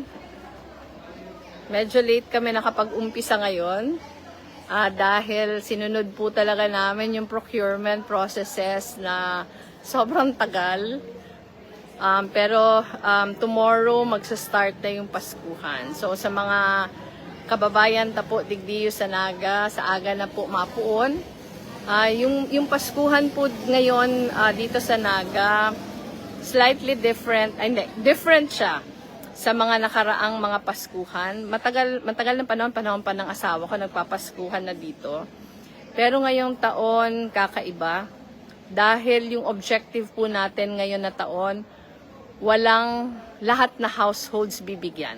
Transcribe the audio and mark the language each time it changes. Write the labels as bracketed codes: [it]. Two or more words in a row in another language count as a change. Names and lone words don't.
[tl] Medyo late kami nakapag-umpisa ngayon. Dahil sinunod po talaga namin yung [en] procurement processes [tl] na sobrang tagal. Pero tomorrow magsa-start na yung Paskuhan. [bik] So sa mga kababayan ta po digdiyo sa Naga, sa aga na po mapuon. [tl] Yung Paskuhan po ngayon dito sa Naga, [en] slightly different, different [tl] siya sa mga nakaraang mga Paskuhan. Matagal ng panahon pa ng asawa ko nagpapaskuhan na dito. Pero ngayong taon, kakaiba. Dahil yung objective po natin ngayon na taon, walang lahat na households bibigyan.